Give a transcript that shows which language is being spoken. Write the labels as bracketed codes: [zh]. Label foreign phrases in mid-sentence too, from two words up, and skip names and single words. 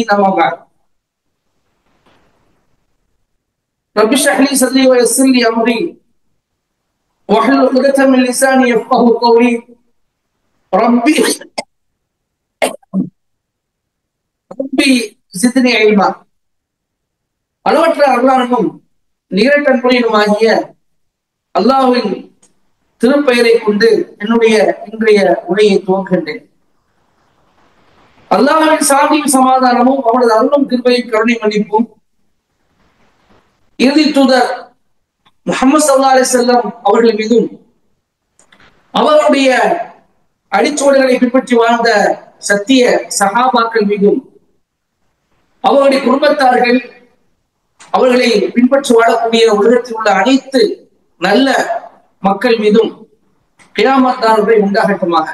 [ar] أما بعد، رب اشرح لي صدري ويسر لي أمري واحلل عقدة من لساني يفقهوا قولي. ربي زدني علما. [ta] அளவற்ற அருளாளனும் நிகரற்ற அன்புடையனுமாகிய அல்லாஹ்வின் திருப்பெயரை கொண்டு என்னுடைய இன்றைய உரையை துவங்குகின்றேன். அல்லாஹ்வின் சாந்தியும் சமாதானமும் அவனது அருளும் கிருபையும் கருணை மன்னிப்பும் இறுதி தூதர் முஹம்மது [ar] صلى الله عليه وسلم [ta] அவர்கள் மீதும் அவருடைய அடிச்சுவடுகளை பின்பற்றி வாழ்ந்த சத்திய சஹாபாக்கள் மீதும் அவருடைய குடும்பத்தார்கள் அவர்களை பின்பற்றி வாழக்கூடிய உலகத்தில் உள்ள அனைத்து நல்ல மக்கள் மீதும் கியாமத் நாள் வரை உண்டாகட்டுமாக.